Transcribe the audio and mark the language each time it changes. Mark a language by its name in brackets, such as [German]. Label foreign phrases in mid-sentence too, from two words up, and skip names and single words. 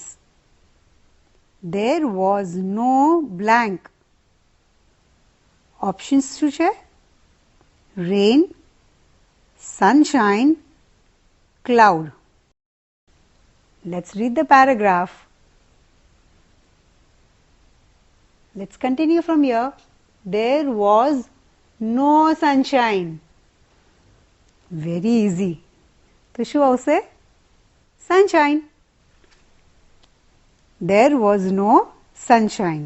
[English] There was no blank. [Gujarati] Options શું છે? [English] Rain, sunshine, cloud. Let's read the paragraph. Let's continue from here. There was no sunshine. Very easy. [Gujarati] તો શું આવશે? [English] Sunshine. There was no sunshine.